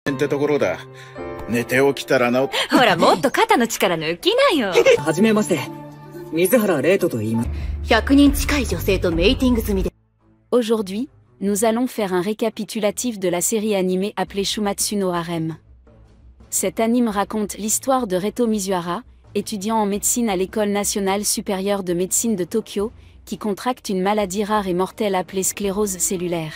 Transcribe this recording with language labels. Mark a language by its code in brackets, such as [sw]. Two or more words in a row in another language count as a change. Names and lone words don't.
[ja] ってところだ。寝て起きたらな。ほら、もっと肩の力抜きなよ。はじめまして。水原玲斗と言います。 100人近い女性とメイティング済みで。 [fr] Aujourd'hui, nous allons faire un récapitulatif de la série animée appelée Shumatsu no Harem. Cet anime raconte l'histoire de Reto Mizuhara, étudiant en médecine à l'École nationale supérieure de médecine de Tokyo, qui contracte une maladie rare et mortelle appelée sclérose cellulaire.